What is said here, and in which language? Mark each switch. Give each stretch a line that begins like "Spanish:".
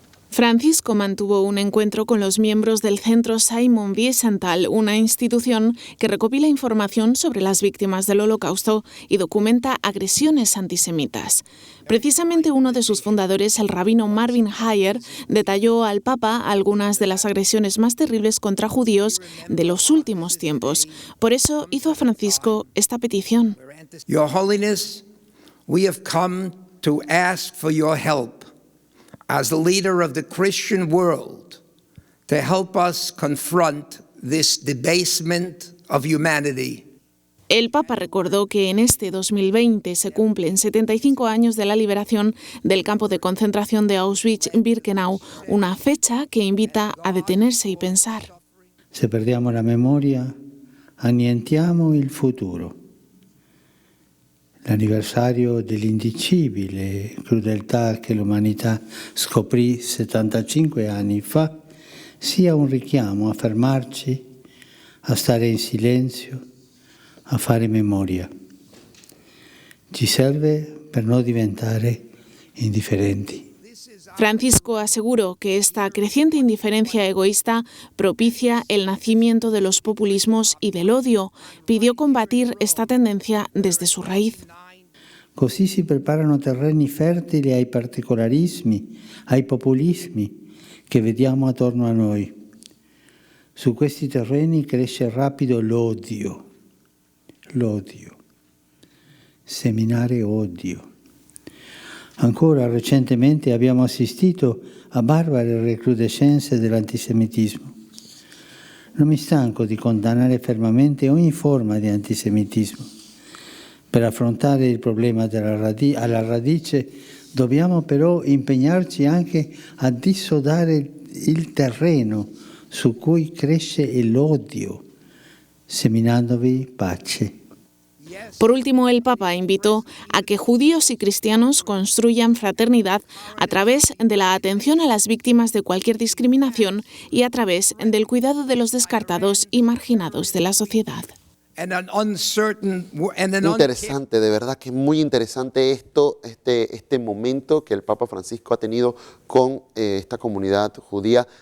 Spanish: Francisco mantuvo un encuentro con los miembros del Centro Simon Wiesenthal, una institución que recopila información sobre las víctimas del Holocausto y documenta agresiones antisemitas. Precisamente uno de sus fundadores, el rabino Marvin Hayer, detalló al Papa algunas de las agresiones más terribles contra judíos de los últimos tiempos. Por eso hizo a Francisco esta petición.
English: Your Holiness, we have come to ask for your help as the leader of the Christian world, to help us confront this debasement of humanity.
Spanish: El Papa recordó que en este 2020 se cumplen 75 años de la liberación del campo de concentración de Auschwitz-Birkenau, una fecha que invita a detenerse y pensar.
Italian: Se perdiamo la memoria, annientiamo il futuro. L'anniversario dell'indicibile crudeltà che l'umanità scoprì 75 anni fa sia un richiamo a fermarci, a stare in silenzio, a fare memoria. Ci serve per non diventare indifferenti. Francisco aseguró que esta creciente indiferencia egoísta propicia el nacimiento de los populismos y del odio. Pidió combatir esta tendencia desde su raíz. Così si preparano terreni fertili ai particolarismi, ai populismi che vediamo attorno a noi. Su questi terreni cresce rapido l'odio. Seminare odio. Ancora recentemente abbiamo assistito a barbare recrudescenze dell'antisemitismo. Non mi stanco di condannare fermamente ogni forma di antisemitismo. Per affrontare il problema alla radice dobbiamo però impegnarci anche a dissodare il terreno su cui cresce l'odio, seminandovi pace.
Spanish: Por último, el Papa invitó a que judíos y cristianos construyan fraternidad a través de la atención a las víctimas de cualquier discriminación y a través del cuidado de los descartados y marginados de la sociedad. Interesante, de verdad que es muy interesante este momento que el Papa Francisco ha tenido con esta comunidad judía.